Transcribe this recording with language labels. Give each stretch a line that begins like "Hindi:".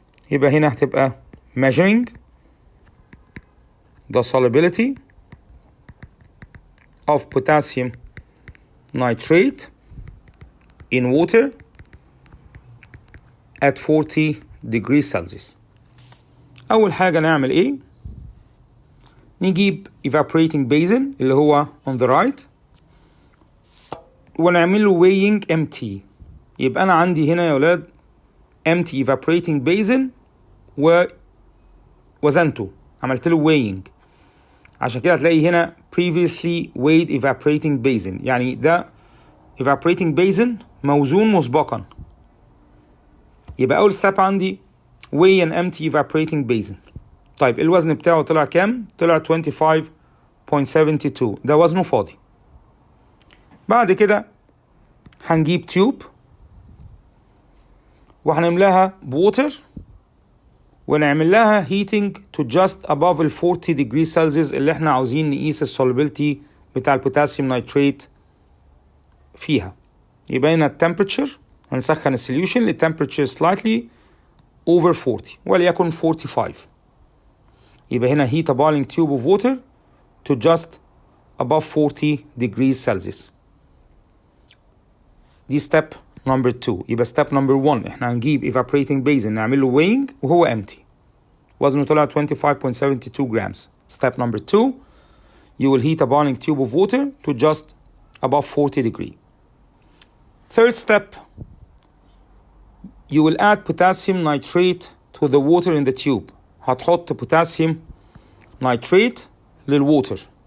Arabic: يبقى هنا هتبقى
English: measuring the solubility of potassium nitrate in water at 40 degrees Celsius.
Arabic: أول حاجة نعمل إيه؟ نجيب evaporating basin اللي هو
English: on the right
Arabic: ونعمل له
English: weighing empty.
Arabic: يبقى أنا عندي هنا يا ولاد
English: empty evaporating basin
Arabic: ووزنته عملت له weighing. عشان كده هتلاقي هنا
English: previously weighed evaporating basin
Arabic: يعني ده evaporating basin موزون مسبقا. يبقى أول
English: step عندي weigh an empty evaporating basin.
Arabic: طيب الوزن بتاعه طلع كام؟ طلع 25.72 ده وزنه فاضي. بعد كده هنجيب تيوب وهنملاها بوتر ونعمل لها
English: heating to just above
Arabic: ال 40 degrees Celsius اللي احنا عاوزين نقيس السولوبيلتي بتاع البوتاسيوم نيتريت فيها. يبقى هنا التمبرتشر هنسخن السوليوشن لتمبرتشر
English: slightly over 40
Arabic: وليكن 45. يبقى هنا
English: heat a boiling tube of water to just above 40 degrees Celsius.
Arabic: دي step number 2. يبقى step number 1 احنا هنجيب evaporating basin نعمل له weighing وهو empty وزنه طلع 25.72 grams.
English: Step number 2 you will heat a boiling tube of water to just above 40 degree. Third step you will add potassium nitrate to the water in the tube.
Arabic: هتحط potassium nitrate للwater.